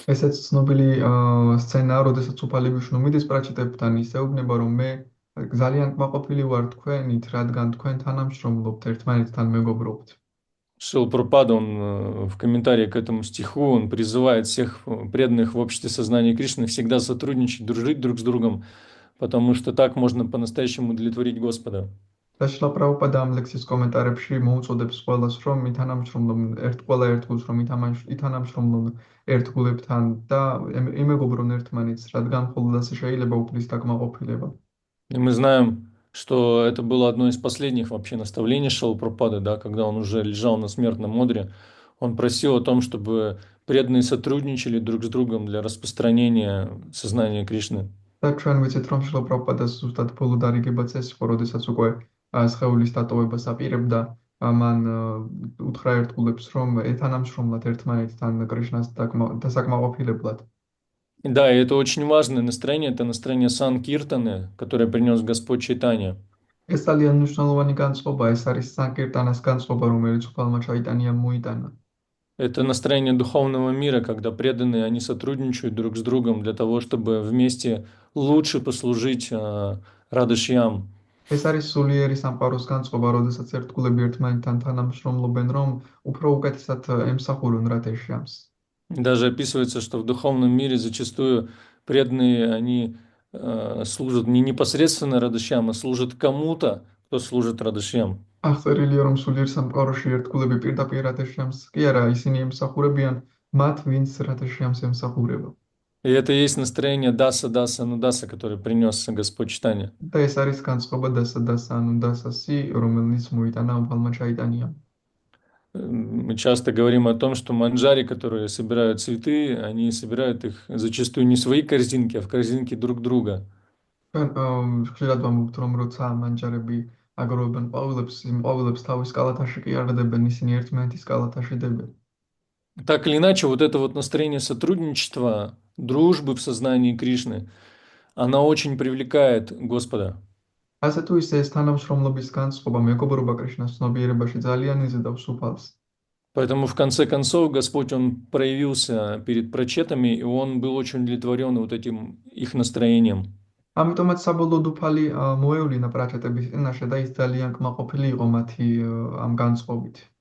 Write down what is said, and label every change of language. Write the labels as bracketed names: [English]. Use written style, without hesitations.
[Georgian] ესეც ცნობილი სცენაა, როდესაც უფალი ვიშნუ მიდის პრაჩეტებთან, ისეუბნება, რომ მე ძალიან კმაყოფილი ვარ თქვენით, რადგან თქვენ თანამშრომლობთ, ერთმანეთთან მეგობრობთ. [Russian] Шрила Прабхупада, он в комментарии к этому стиху, он призывает всех преданных в обществе сознания Кришны всегда сотрудничать, дружить друг с другом, потому что так можно по-настоящему удовлетворить Господа. [Georgian] და შრილა პრაბჰუპადა ამ ლექსის კომენტარებში მოუწოდებს ყველას, რომ ითანამშრომლონ ყველა ერთგულს, რომ ითანამშრომლონ ერთგულებთან და იმეგობრონ ერთმანეთს, რადგან მხოლოდ ასე შეიძლება უფლის დაკმაყოფილება. [Russian] И мы знаем, что это было одно из последних вообще наставлений Шрилы Прабхупады, да, когда он уже лежал на смертном одре, он просил о том, чтобы преданные сотрудничали друг с другом для распространения сознания Кришны. [Georgian] და ჩვენ ვიცით, რომ შრილა პრაბჰუპადას ზუსტად ბოლო დარიგებაც ეს იყო, როდესაც უკვე სხეულის დატოვებას აპირებდა, მან უთხრა ერთგულებს, რომ ეთანამშრომლად ერთმანეთთან კრიშნას დასაკმაყოფილებლად. [Russian] Да, и это очень важное настроение, это настроение Санкиртаны, которое принес Господь Чайтанья. [Georgian] ეს ძალიან მნიშვნელოვანი განწყობა, ეს არის სანკირტანას განწყობა, რომელიც უფალმა ჩაიტანიამ მოიტანა. [Russian] Это настроение духовного мира, когда преданные, они сотрудничают друг с другом для того, чтобы вместе лучше послужить Радышьям. [Georgian] ეს არის სულიერი სამყაროს განწყობა, როდესაც ერთგულები ერთმანეთთან თანამშრომლობენ, რომ უფრო უკეთესად ემსახურონ რადეშიამს. [Russian] Даже описывается, что в духовном мире зачастую преданные, они служат не непосредственно Радышьям, а служат кому-то, кто служит Радышьям. [Georgian] აღწერილია, რომ სულიერ სამყაროში ერთგულები პირდაპირ რადეშიამს კი არა, ისინი ემსახურებიან მათ, ვინც რადეშიამს ემსახურება. [Russian] И это и есть настроение Даса, Нудаса, которое принес Господь Чайтанья. [Georgian] და ეს არის განწყობა დასა ანუდასასი, რომელიც მოიტანა უფალმა ჩაიტანიამ. [Russian] Мы часто говорим о том, что манджари, которые собирают цветы, они собирают их зачастую не в свои корзинки, а в корзинки друг друга. [Georgian] ხშირად ვამბობთ, რომ როცა მანჯარები აგროვებენ ყვავილებს, იმ ყვავილებს თავის კალათაში კი არ დებენ, ისინი ერთმანეთის კალათაში დებენ. [Russian] Так или иначе, вот это вот настроение сотрудничества, дружбы в сознании Кришны, она очень привлекает Господа. [Georgian] ასე თუ ისე ეს თანამშრომლობის განწყობა მეგობრობა კრიშნას ცნობიერებაში ძალიან იზიდავს უფალს. [Russian] Поэтому в конце концов Господь, Он проявился перед прочетами, и Он был очень удовлетворен вот этим их настроением. [Georgian] ამიტომაც საბოლოოდ უფალი მოევლინა პრაჩეტების წინაშე და ის ძალიან კმაყოფილი იყო მათი ამ განწყობით.